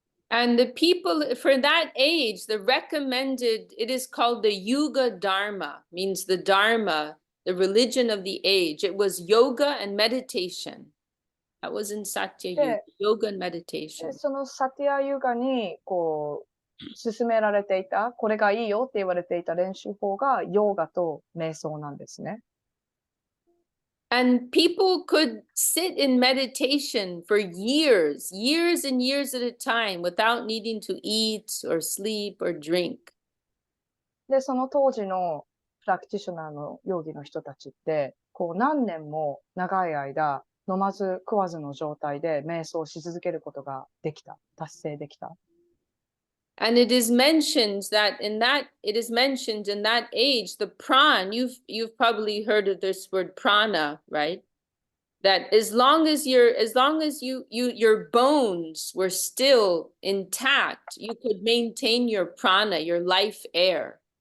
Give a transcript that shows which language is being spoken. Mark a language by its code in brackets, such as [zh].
[en] And the people for that age, it is called the Yuga Dharma, means the Dharma, the religion of the age. It was yoga and meditation. That was in Satya Yuga, yoga and meditation. [ja] そのサティアユガに、進められていた、これがいいよって言われていた練習法がヨーガと瞑想なんですね。 [en] And people could sit in meditation for years and years at a time without needing to eat or sleep or drink. [ja] で、その当時のプラクティショナーのヨーギの人たちって、何年も長い間、飲まず食わずの状態で瞑想し続けることが達成できた。 [en] And it is mentioned in that age, the you've probably heard of this word prana, right? That as long as your bones were still intact, you could maintain your prana, your life air.